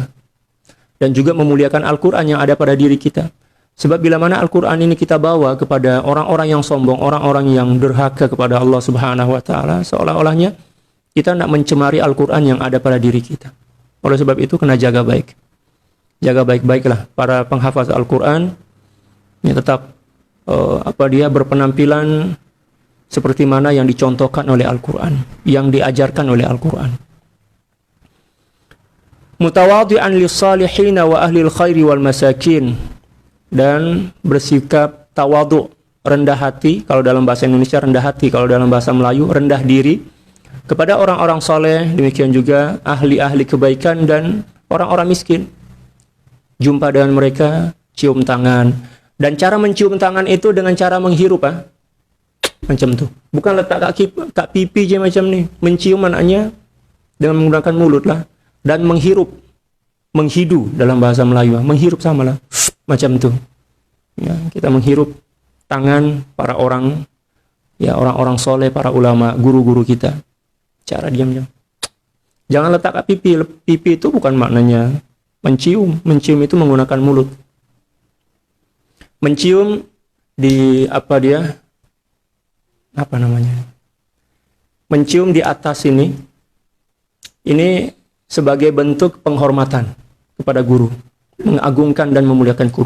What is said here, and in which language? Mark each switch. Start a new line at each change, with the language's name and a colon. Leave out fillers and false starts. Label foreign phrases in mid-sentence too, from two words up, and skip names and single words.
Malay: Dan juga memuliakan Al-Quran yang ada pada diri kita. Sebab bila mana Al-Quran ini kita bawa kepada orang-orang yang sombong, orang-orang yang durhaka kepada Allah
Arabic: سبحانه وتعالى,
Malay: seolah-olahnya kita nak mencemari Al-Quran yang ada pada diri kita. Oleh sebab itu kena jaga baik. Jaga baik-baiklah para penghafaz Al-Quran. Ya, tetap dia berpenampilan seperti mana yang dicontohkan oleh Al-Quran, yang diajarkan oleh Al-Quran.
Arabic: متواضعا للصالحين وأهل الخير والمساكين.
Malay: Dan bersikap tawadhu, rendah hati, kalau dalam bahasa Indonesia rendah hati, kalau dalam bahasa Melayu rendah diri kepada orang-orang soleh, demikian juga ahli-ahli kebaikan dan orang-orang miskin. Jumpa dengan mereka, cium tangan. Dan cara mencium tangan itu dengan cara menghirup, macam tu. Bukan letak kat pipi je macam ni. Mencium maknanya dengan menggunakan mulut lah. Dan menghirup, menghidu dalam bahasa Melayu, menghirup samalah. Macam tu. Ya, kita menghirup tangan para orang, ya orang-orang soleh, para ulama, guru-guru kita. Cara diam-diam. Jangan letak kat pipi. Pipi itu bukan maknanya mencium. Mencium itu menggunakan mulut. Mencium di mencium di atas ini sebagai bentuk penghormatan kepada guru, mengagungkan dan memuliakan guru.